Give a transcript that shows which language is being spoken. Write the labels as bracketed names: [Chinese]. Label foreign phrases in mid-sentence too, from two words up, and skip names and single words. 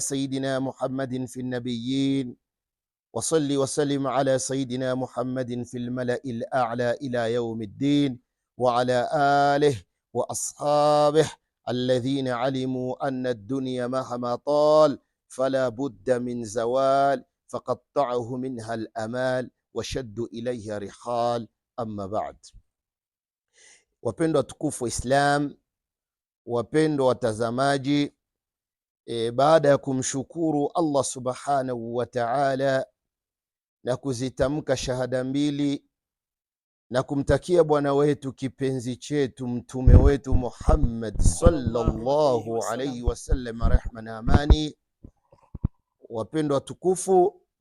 [Arabic] سيدنا محمد في النبيين، وصل وسلم على سيدنا محمد في الملأ الأعلى إلى يوم الدين، وعلى آله وأصحابه الذين علموا أن الدنيا مهما طال فلا بد من زوال، فقطعه منها الأمال وشد إليها رحال. أما بعد. [Swahili] Wapendwa tukufu wa Islam, wapendwa watazamaji, baada ya kumshukuru Allah [Arabic] سبحانه وتعالى [Swahili] na kuzitamka shahada mbili na kumtakia bwana wetu kipenzi chetu mtume wetu Muhammad [Arabic] صلى الله عليه وسلم [Swahili] rehma na amani, wapendwa tukufu,